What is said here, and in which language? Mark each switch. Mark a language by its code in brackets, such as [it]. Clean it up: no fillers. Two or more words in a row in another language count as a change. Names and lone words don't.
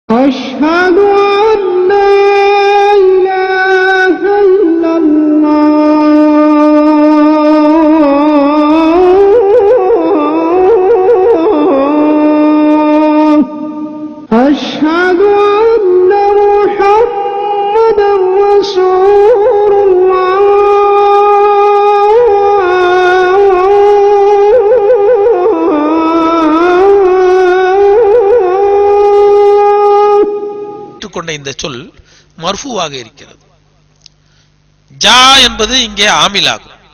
[ar] أشهد أن لا إله إلا الله أشهد أن محمدا رسول الله [ta] கொண்ட இந்த சொல் மர்ஃபூவாக இருக்கிறது. ஜா என்பது இங்கே ஆமிலாகும்.